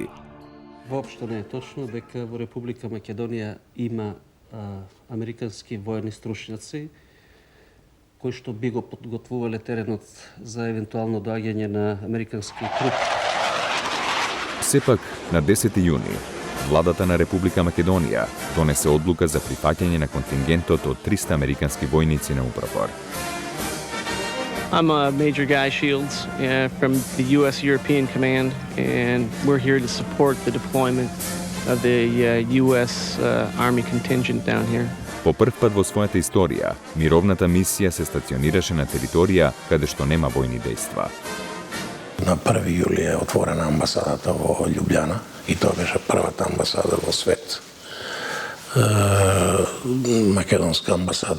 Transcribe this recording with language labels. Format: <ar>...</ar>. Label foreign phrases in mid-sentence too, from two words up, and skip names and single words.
<mk>Воопшто не е точно дека во Република Македонија има американски воени стручњаци кои што би го подготвувале теренот за евентуално доаѓање на американски трупи. Сепак, на 10. јуни, владата на Република Македонија донесе одлука за прифаќање на контингентот од 300 американски војници на UNPROFOR.</mk> <en>I'm Major Guy Shields from the U.S. European Command, and we're here to support the deployment of the U.S. Army contingent down here.</en> <mk>По прв пат во својата историја, мировната мисија се стационираше на територија каде што нема војни дејства. На 1 јули е отворена амбасадата во Љубљана и тоа беше првата амбасада во свет. Македонска амбасада.</mk>